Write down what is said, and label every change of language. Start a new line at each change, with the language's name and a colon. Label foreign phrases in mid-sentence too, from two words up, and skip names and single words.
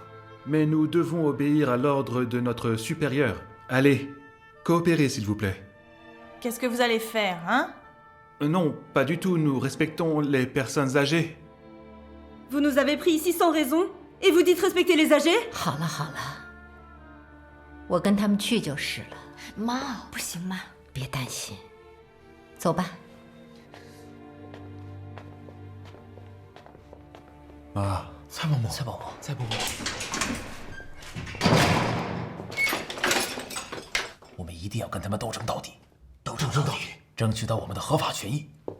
French: Mais nous devons obéir à l'ordre de notre supérieur. Allez, coopérez, s'il vous plaît. Qu'est-ce que vous allez faire, hein? Non, pas du tout, nous respectons les personnes âgées. Vous nous avez pris ici sans raison et vous dites respecter les âgés?
Chinese: 好了好了，我跟他们去就是了。妈，不行嘛。别担心，走吧。妈，蔡嬷嬷，蔡嬷嬷，蔡嬷嬷，我们一定要跟他们斗争到底，斗争到底，争取到我们的合法权益。